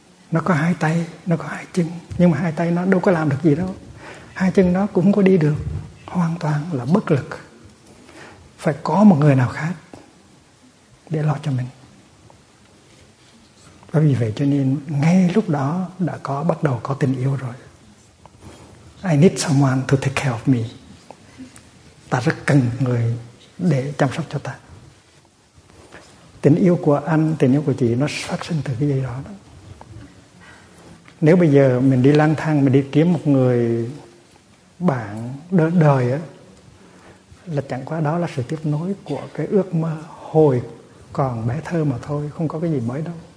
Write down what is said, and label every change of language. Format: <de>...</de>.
<vi>Nó có hai tay, nó có hai chân, nhưng mà hai tay nó đâu có làm được gì đâu. Hai chân nó cũng có đi được, hoàn toàn là bất lực. Phải có một người nào khác để lo cho mình. Và vì vậy cho nên ngay lúc đó đã có bắt đầu có tình yêu rồi.</vi> <en>I need someone to take care of me.</en> <vi>Ta rất cần người để chăm sóc cho ta. Tình yêu của anh, tình yêu của chị nó phát sinh từ cái gì đó. Nếu bây giờ mình đi lang thang, mình đi kiếm một người bạn đời á, là chẳng qua đó là sự tiếp nối của cái ước mơ hồi còn bé thơ mà thôi, không có cái gì mới đâu.</vi>